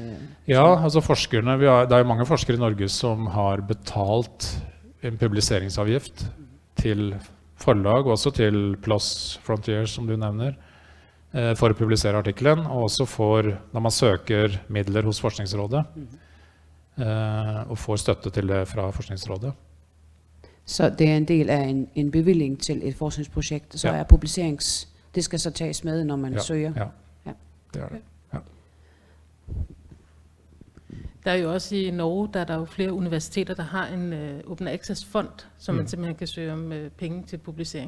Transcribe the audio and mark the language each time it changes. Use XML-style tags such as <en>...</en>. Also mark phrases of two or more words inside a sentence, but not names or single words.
<no>Ja, altså forskerne, det jo mange forskere i Norge som har betalt en publiseringsavgift til forlag, også til PLOS Frontiers, som du nevner, for å publisere artikkelen, og også når man søker midler hos Forskningsrådet, og får støtte til det fra Forskningsrådet.</no> <da>Så det en del af en bevilling til et forskningsprojekt, så det skal så tages med, når man søger? Ja, det det. Ja. Der jo også i Norge, der jo flere universiteter, der har en</da> <en>Open Access</en> <da>fond, som man simpelthen kan søge om penge til publisering.</da>